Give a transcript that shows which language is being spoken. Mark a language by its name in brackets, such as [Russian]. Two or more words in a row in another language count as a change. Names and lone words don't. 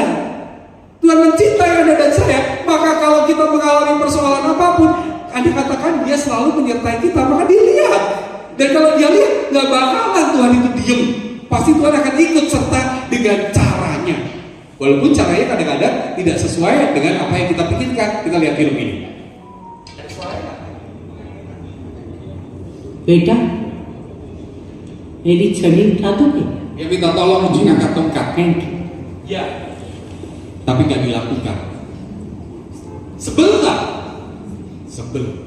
[Indonesian] Tuhan mencintai Anda dan saya. Maka kalau kita mengalami persoalan apapun, Anda katakan Dia selalu menyertai kita, maka Dia lihat. Dan kalau Dia lihat, gak bakalan Tuhan itu diem. Pasti Tuhan akan ikut serta dengan caranya. Walaupun caranya kadang-kadang tidak sesuai dengan apa yang kita pikirkan. Kita lihat film ini. [Hindi] बेटा मेरी छड़ी उठा दोगे? [Indonesian] Dia minta tolong untuk angkat tongkat. [English] thank you. [Indonesian] Ya. Tapi gak dilakukan. Sebel gak? Sebel.